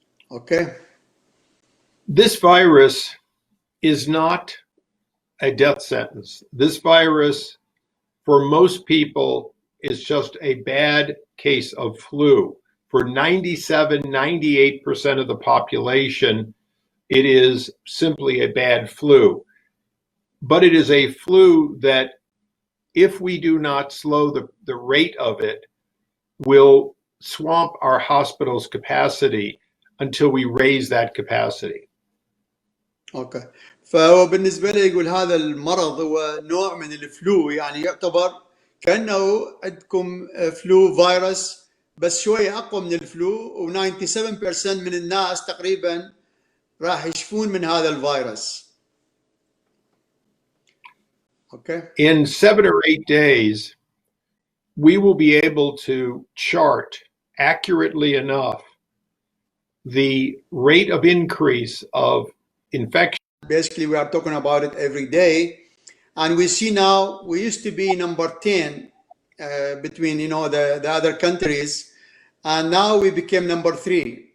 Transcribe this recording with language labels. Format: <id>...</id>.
<ar>اوكي.</ar> <en>This virus is not a death sentence. This virus, for most people, is just a bad case of flu. For 97, 98% of the population, it is simply a bad flu. But it is a flu that, if we do not slow the rate of it, will swamp our hospital's capacity until we raise that capacity.</en> <ar>اوكي فهو بالنسبه لي يقول هذا المرض هو نوع من الفلو، يعني يعتبر كانه عندكم فلو فيروس بس شويه اقوى من الفلو، و97% من الناس تقريبا راح يشفون من هذا الفيروس. اوكي.</ar> <en>In 7 or 8 days, we will be able to chart accurately enough the rate of increase of infection. Basically, we are talking about it every day, and we see now we used to be number 10 between the other countries, and now we became number 3.</en>